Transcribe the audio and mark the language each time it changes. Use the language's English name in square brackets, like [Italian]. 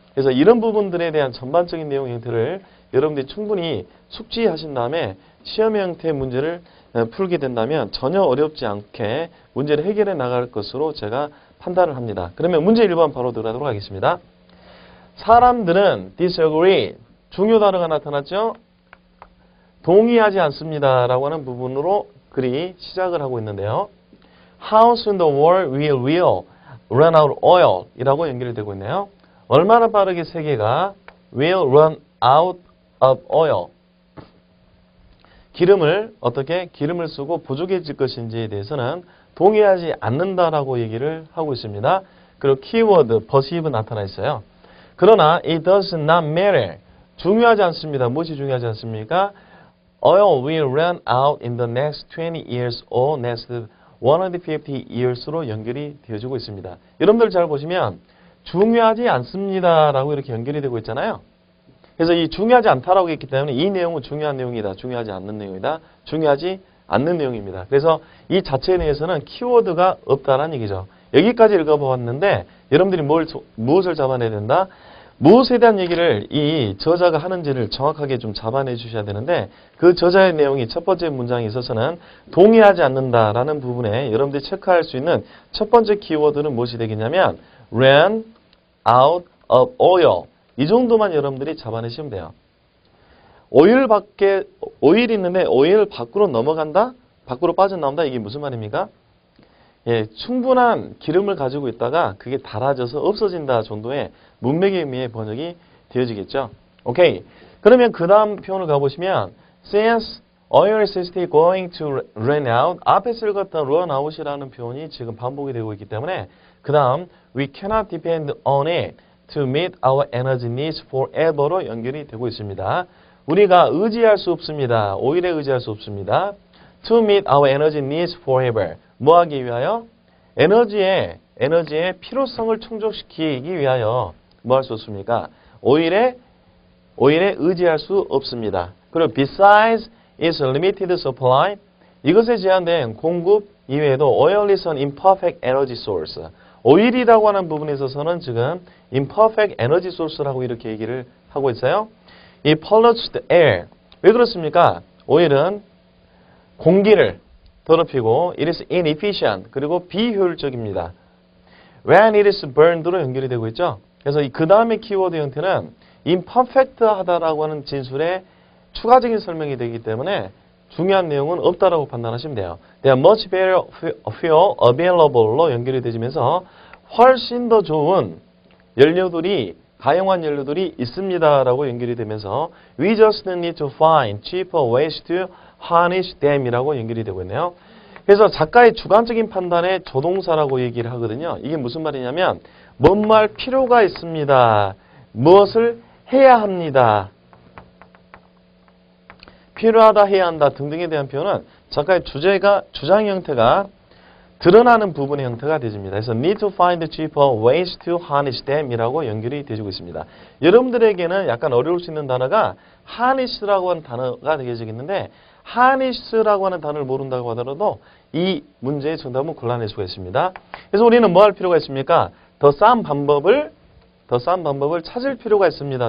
[Korean] 그래서 이런 부분들에 대한 전반적인 내용 형태를 여러분들이 충분히 숙지하신 다음에 시험의 형태의 문제를 풀게 된다면 전혀 어렵지 않게 문제를 해결해 나갈 것으로 제가 판단을 합니다. 그러면 문제 1번 바로 들어가도록 하겠습니다. 사람들은 disagree, 중요 단어가 나타났죠? 동의하지 않습니다 라고 하는 부분으로 글이 시작을 하고 있는데요. [English] How soon the world will run out of oil [Korean] 이라고 연결이 되고 있네요. 얼마나 빠르게 세계가 [English] will run out of oil [Korean] 기름을 쓰고 부족해질 것인지에 대해서는 동의하지 않는다라고 얘기를 하고 있습니다. 그리고 키워드 perceive 나타나 있어요. 그러나 [English] it does not matter. [Korean] 중요하지 않습니다. 무엇이 중요하지 않습니까? [English] Oil will run out in the next 20 years or next 150 years [Korean] 로 연결이 되어지고 있습니다. 여러분들 잘 보시면 중요하지 않습니다라고 이렇게 연결이 되고 있잖아요. 그래서 이 중요하지 않다라고 했기 때문에 이 내용은 중요한 내용이다. 중요하지 않는 내용이다. 중요하지 않는 내용입니다. 그래서 이 자체에 대해서는 키워드가 없다라는 얘기죠. 여기까지 읽어보았는데 여러분들이 무엇을 잡아내야 된다? 무엇에 대한 얘기를 이 저자가 하는지를 정확하게 좀 잡아내 주셔야 되는데 그 저자의 내용이 첫 번째 문장에 있어서는 동의하지 않는다라는 부분에 여러분들이 체크할 수 있는 첫 번째 키워드는 무엇이 되겠냐면 [English] ran out of oil [Korean] 이 정도만 여러분들이 잡아내시면 돼요. 오일이 있는데 오일 밖으로 넘어간다? 밖으로 빠져나온다? 이게 무슨 말입니까? 예, 충분한 기름을 가지고 있다가 그게 닳아져서 없어진다 정도의 문맥의 의미의 번역이 되어지겠죠. 오케이. 그러면 그 다음 표현을 가보시면 [English] since oil is still going to run out [Korean] 앞에서 읽었던 run out이라는 표현이 지금 반복이 되고 있기 때문에 그 다음 [English] we cannot depend on it to meet our energy needs forever [Korean] 로 연결이 되고 있습니다. 우리가 의지할 수 없습니다. 오일에 의지할 수 없습니다. [English] To meet our energy needs forever. [Korean] 뭐 하기 위하여? 에너지의 필요성을 충족시키기 위하여 뭐 할 수 없습니까? 오일에 의지할 수 없습니다. 그리고 [English] besides its limited supply [Korean] 이것에 제한된 공급 이외에도 [English] oil is an imperfect energy source. [Korean] 오일이라고 하는 부분에 있어서는 지금 [English] imperfect energy source [Korean] 라고 이렇게 얘기를 하고 있어요. [English] 이 pollutes the air. [Korean] 왜 그렇습니까? 오일은 공기를 더럽히고 [English] it is inefficient. [Korean] 그리고 비효율적입니다. [English] when it is burned [Korean] 로 연결이 되고 있죠. 그래서 그 다음의 키워드 형태는 imperfect 하다라고 하는 진술에 추가적인 설명이 되기 때문에 중요한 내용은 없다라고 판단하시면 돼요. [English] There are much better fuel available로 연결이 되면서 [Korean] 훨씬 더 좋은 연료들이 가용한 연료들이 있습니다라고 연결이 되면서 [English] we just need to find cheaper ways to harness them [Korean] 이라고 연결이 되고 있네요. 그래서 작가의 주관적인 판단의 조동사라고 얘기를 하거든요. 이게 무슨 말이냐면 뭔 말 필요가 있습니다. 무엇을 해야 합니다. 필요하다, 해야 한다 등등에 대한 표현은 작가의 주장 형태가 드러나는 부분의 형태가 되집니다. 그래서 [English] need to find cheaper ways to harness them [Korean] 이라고 연결이 되어지고 있습니다. 여러분들에게는 약간 어려울 수 있는 단어가 harness라고 하는 단어가 되어지겠는데 harness라고 하는 단어를 모른다고 하더라도 이 문제의 정답은 골라낼 수가 있습니다. 그래서 우리는 뭐 할 필요가 있습니까? 더 싼 방법을 찾을 필요가 있습니다.